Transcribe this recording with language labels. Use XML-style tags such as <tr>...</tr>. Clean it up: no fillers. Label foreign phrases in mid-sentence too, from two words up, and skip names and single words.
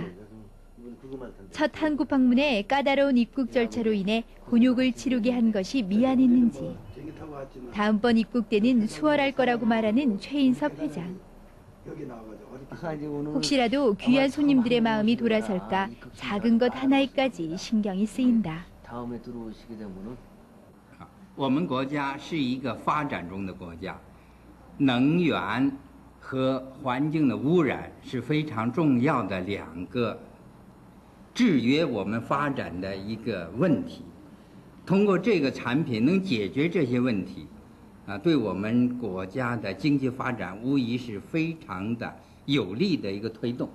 <ko>첫 한국 방문에 까다로운 입국 절차로 인해 곤욕을 치르게 한 것이 미안했는지 다음번 입국 때는 수월할 거라고 말하는 최인섭 회장. 혹시라도 귀한 손님들의 마음이 돌아설까 작은 것 하나에까지 신경이 쓰인다. 다음에 들어오시게 되면은</ko> <zh>我们国家是一个发展中的国家，能源和环境的污染是非常重要的两个制约我们发展的一个问题。通过这个产品能解决这些问题，对我们国家的经济发展无疑是非常的有利的一个推动。</zh>